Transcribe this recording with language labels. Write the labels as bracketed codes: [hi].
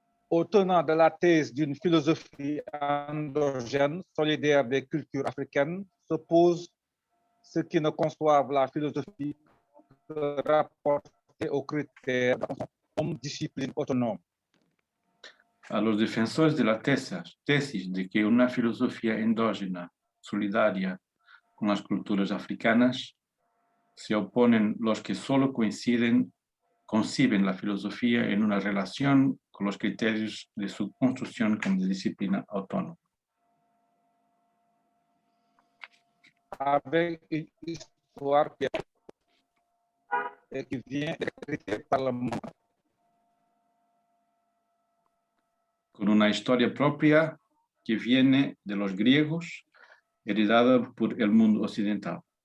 [fr] Au tenant de la thèse d'une philosophie endogène solidaire des cultures africaines s'oppose ceux qui ne conçoivent la philosophie que rapportée aux critères comme discipline autonome. [es] A los defensores de la tesis de que una filosofía endógena solidaria con las culturas africanas se oponen los que solo conciben la filosofía en una relación con los criterios de su construcción como disciplina autónoma. [fr] Avec une histoire qui vient écrite par le monde. [es] Con una historia propia que viene de los griegos, heredada por el mundo occidental.